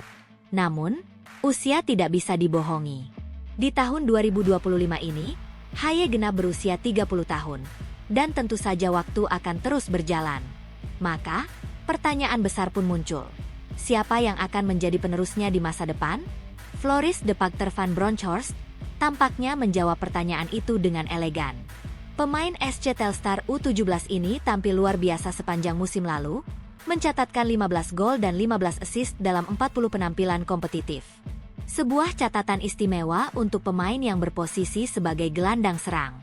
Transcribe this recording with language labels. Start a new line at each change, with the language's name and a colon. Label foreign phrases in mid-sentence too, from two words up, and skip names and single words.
Indonesian: Namun, usia tidak bisa dibohongi. Di tahun 2025 ini, Haye genap berusia 30 tahun, dan tentu saja waktu akan terus berjalan. Maka, pertanyaan besar pun muncul. Siapa yang akan menjadi penerusnya di masa depan? Floris de Pacter van Bronckhorst tampaknya menjawab pertanyaan itu dengan elegan. Pemain SC Telstar U17 ini tampil luar biasa sepanjang musim lalu, mencatatkan 15 gol dan 15 assist dalam 40 penampilan kompetitif. Sebuah catatan istimewa untuk pemain yang berposisi sebagai gelandang serang.